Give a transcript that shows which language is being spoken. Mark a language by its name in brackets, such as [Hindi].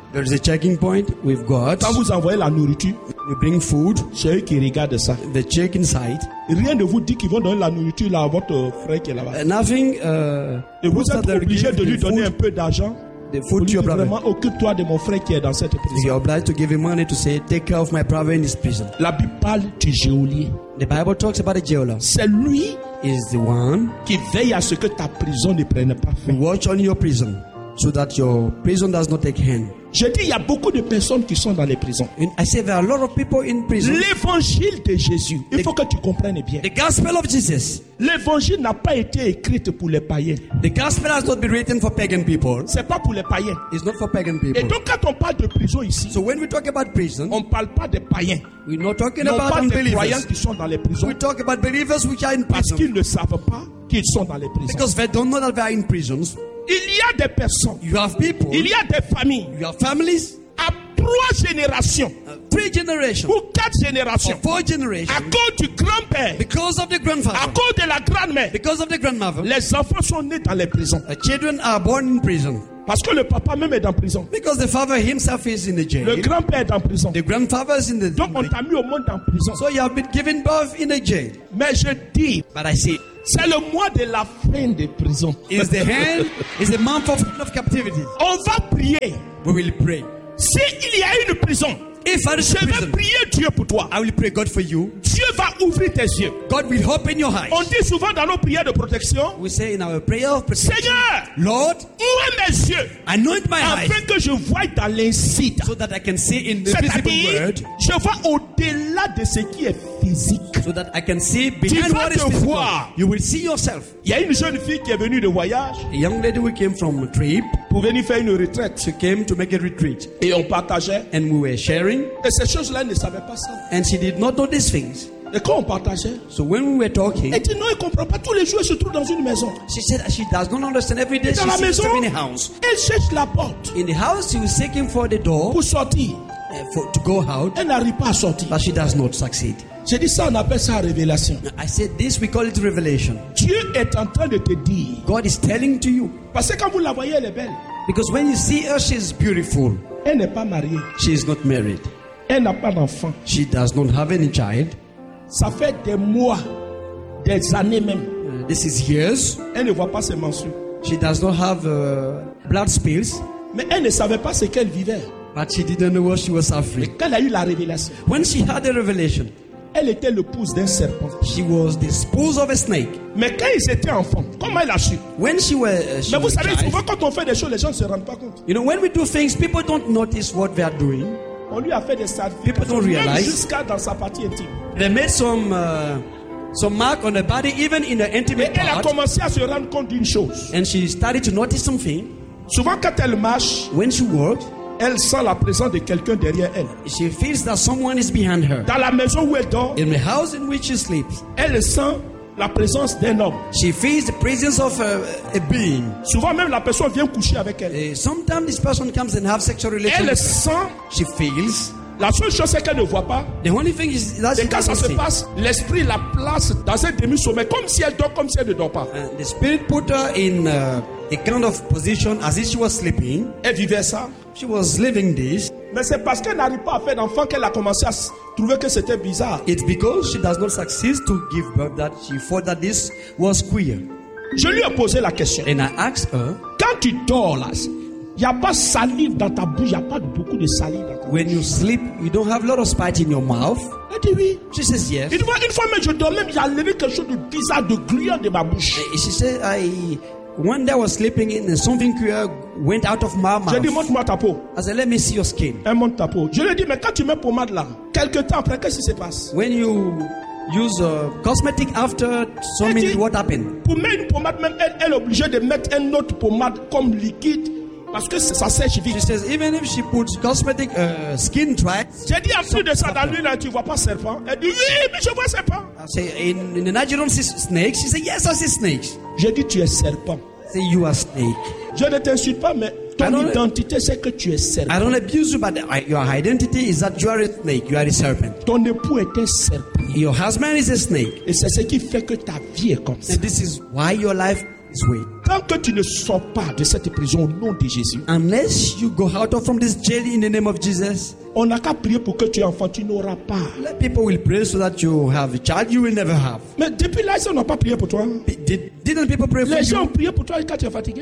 [English] There is a checking point with God. [French] Quand vous envoyez la nourriture, [English] you bring food. [French] C'est eux qui regardent ça. [English] They check inside. [French] Rien ne vous dit qu'ils vont donner la nourriture là à votre frère qui est là-bas. [English] Nothing. [French] Et vous êtes obligé de lui donner un peu d'argent. [English] The food to your brother. [French] Vraiment, occupe-toi de mon frère qui est dans cette prison. [English] You are obliged to give him money to say, take care of my brother in this prison. [French] La Bible parle du geôlier. [English] The Bible talks about the jailer. [French] C'est lui [English] is the one [French] qui veille à ce que ta prison ne prenne pas feu. [English] Watch on your prison so that your prison does not take hand. [French] Je dis il y a beaucoup de personnes qui sont dans les prisons. [English] And I say there are a lot of people in prison. [French] L'évangile de Jésus, il faut que tu comprennes bien. [English] The gospel of Jesus. [French] L'évangile n'a pas été écrit pour les païens. [English] The gospel has not been written for pagan people. [French] C'est pas pour les païens. [English] It's not for pagan people. [French] Et donc quand on parle de prison ici, [English] so when we talk about prison, [French] on parle pas des païens. [English] We're not talking about unbelievers. [French] On parle des croyants qui sont dans les prisons. [English] We talk about believers which are in prison. [French] Parce qu'ils ne savent pas qu'ils sont dans les prisons. [English] Because they don't know that they are in prisons. [French] Il y a des personnes. [English] You have people. [French] Il y a des familles. [English] You have families. [French] À trois générations. [English] Three generations. [French] Ou quatre générations. [English] Or four generations. [French] À cause du grand-père. [English] Because of the grandfather. [French] À cause de la grand-mère. [English] Because of the grandmother. [French] Les enfants sont nés dans les prisons. [English] The children are born in prison. [French] Parce que le papa même est en prison. [English] Because the father himself is in the jail. [French] Le grand-père est en prison. [English] The grandfather is in the jail. [French] Donc on t'a mis au monde en prison. [English] So you have been given birth in a jail. [French] Mais je dis. [English] But I say. [French] C'est le mois de la fin des prisons. [English] Is the hell is the month of end of captivity. [French] On va prier. [English] We will pray. [French] Si il y a une prison, [English] if there is [French] a prison, je vais prier Dieu pour toi. [English] I will pray God for you. [French] Dieu va ouvrir tes yeux. [English] God will open your eyes. [French] On dit souvent dans nos prières de protection. [English] We say in our prayer of protection. [French] Seigneur, [English] Lord, [French] ouvre mes yeux. [English] Anoint my eyes. [French] Afin que je voie dans l'incite. [English] So that I can see in the visible word. [French] Je vois au-delà de ce qui est physique. [English] So that I can see behind what is physical. You will see yourself. [French] Il y a une jeune fille qui est venue de voyage. [English] A young lady who came from a trip. [French] Pour venir faire une retraite. [English] She came to make a retreat. [French] Et on partageait. [English] And we were sharing. [French] Et ces choses-là, elle ne savait pas ça. [English] And she did not know these things. [French] Et quand on partageait, [English] so when we were talking, [French] elle dit non, elle comprend pas. Tous les jours, elle se trouve dans une maison. [English] She said that she does not understand every day. [French] Et [English] she [French] dans la maison, [English] in a house. [French] Elle cherche la porte. [English] In the house, she was seeking for the door. [French] Pour sortir. [English] For, to go out. [French] Elle n'arrive pas à sortir. [English] But she does not succeed. [French] J'ai dit ça, on appelle ça révélation. [English] I said this, we call it revelation. [French] Dieu est en train de te dire. [English] God is telling to you. [French] Parce que quand vous la voyez, elle est belle. [English] Because when you see her, she is beautiful. [French] Elle n'est pas mariée. [English] She is not married. [French] Elle n'a pas d'enfant. [English] She does not have any child. [French] Ça fait des mois, des années même. [English] This is years. [French] Elle ne voit pas ses mensures. [English] She does not have blood spills. [French] Mais elle ne savait pas ce qu'elle vivait. [English] But she didn't know what she was suffering. [French] Mais quand elle a eu la révélation, [English] when she had the revelation, [French] elle était l'épouse d'un serpent. [English] She was the spouse of a snake. [French] Mais quand ils étaient enfants, comment elle a su? [English] When she were, [French] mais vous savez, souvent quand on fait des choses, les gens ne se rendent pas compte. [English] You know, when we do things, people don't notice what they are doing. [French] On lui a fait des sacrifices. [English] People don't realize. [French] Jusqu'à dans sa partie intime. [English] They made some mark on the body, even in the intimate part. [French] Et elle a commencé à se rendre compte d'une chose. [English] And she started to notice something. [French] Souvent quand elle marche, [English] when she walked, [French] elle sent la présence de quelqu'un derrière elle. [English] She feels that someone is behind her. [French] Dans la maison où elle dort, [English] in the house in which she sleeps, [French] elle sent la présence d'un homme. [English] She feels the presence of a being. [French] Souvent même la personne vient coucher avec elle. [English] Sometimes this person comes and have sexual relations. [French] Elle sent. [English] She feels. [French] La seule chose c'est qu'elle ne voit pas. [English] The only thing is that she doesn't see. [French] Quand ça se passe, l'esprit la place dans un demi-sommeil, comme si elle dort, comme si elle ne dort pas. [English] The spirit put her in a kind of position as if she was sleeping. [French] Elle vivait ça. [English] She was living this. [French] Mais c'est parce qu'elle n'arrive pas à faire d'enfant qu'elle a commencé à trouver que c'était bizarre. [English] It's because she does not succeed to give birth that she thought that this was queer. [French] Je lui ai posé la question. [English] And I asked her. [French] Quand tu dors là, y a pas salive dans ta bouche, y a pas beaucoup de salive dans ta bouche. [English] When you sleep, you don't have a lot of spite in your mouth. [French] Elle dit oui. [English] She says yes. [French] Une fois même je dormais, j'ai levé quelque chose de bizarre, de gluant de ma bouche. [English] And she said I. One day I was sleeping in and something queer went out of my mouth. [French] Je dis, montre-moi ta peau. [English] I said, let me see your skin. [French] Elle monte ta peau. Je lui dis, mais quand tu mets pommade là, quelques temps après, qu'est-ce qui se passe? [English] When you use cosmetic after some minutes, what happened? [French] Pour mettre une pommade, même elle est obligée de mettre une autre pommade comme liquide parce que ça sèche vite. [English] She says, even if she puts cosmetic skin dry. [French] Je dis, en plus de ça, dans l'huile, tu ne vois pas serpent? Elle dit, oui, mais je vois serpent. [English] I say, in the Nigerian snakes, she said, yes, I see snakes. [French] Je dis, tu es serpent. [English] Say you are snake. [French] Je ne t'insulte pas, mais ton identité c'est que tu es serpent. [English] I don't abuse you, but your identity is that you are a snake. You are a serpent. [French] Ton époux est un serpent. [English] Your husband is a snake. [French] Et c'est ce qui fait que ta vie est comme ça. [English] And this is why your life is weird. [French] Tant que tu ne sors pas de cette prison au nom de Jésus, [English] unless you go out of from this jail in the name of Jesus, [French] on n'a qu'à prier pour que tu aies enfant, tu n'auras pas. [English] Let people will pray so that you have a child you will never have. [French] Mais depuis là, ils n'ont pas prié pour toi. [English] Didn't people pray for [French] les [English] you? [French] Les gens prient pour toi quand tu es fatigué.